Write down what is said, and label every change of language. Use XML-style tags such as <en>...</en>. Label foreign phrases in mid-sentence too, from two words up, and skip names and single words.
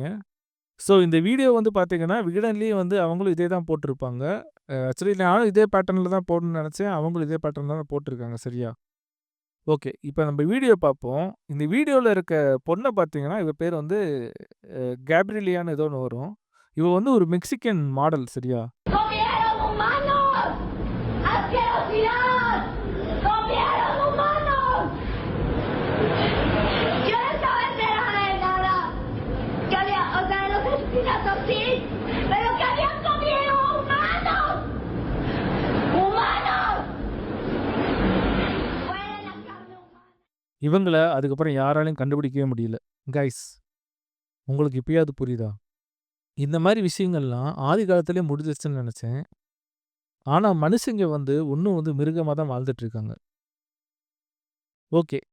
<ta>ஸோ இந்த வீடியோ வந்து பார்த்தீங்கன்னா, விகடன்லேயும் வந்து அவங்களும் இதே தான் போட்டிருப்பாங்க. ஆக்சுவலி நானும் இதே பேட்டர்ன்ல தான் போடணும்னு நெனச்சேன். அவங்களும் இதே பேட்டர்ன்ல தான் போட்டிருக்காங்க சரியா? ஓகே. இப்ப நம்ம வீடியோ பார்ப்போம். இந்த வீடியோல இருக்க பொண்ண பார்த்தீங்கன்னா, இவ பேர் வந்து கேப்ரியலியான்னு ஏதோ ஒண்ணு வரும். இவ வந்து ஒரு</ta> <en>Mexican model</en> <ta>சரியா?</ta> <es>¡Comieron humanos! ¡Asquerosidad! ¡Comieron humanos! Yo no estaba enterada de nada. Que había, o sea, de los asesinatos sí, pero que habían comido humanos. ¡Humanos! Fue de la carne humana.</es> <ta>இவங்கள அதுக்கப்புறம் யாராலயும் கண்டுபிடிக்கவே முடியல. கைஸ் உங்களுக்கு இப்பயாவது புரியுதா? இந்த மாரி விஷயங்கள்லாம் ஆதி காலத்திலேயே முடிஞ்சிருச்சுன்னு நெனச்சேன். ஆனா மனுஷங்க வந்து இன்னும் வந்து மிருகமா தான் வாழ்ந்துட்டு இருக்காங்க. ஓகே.</ta>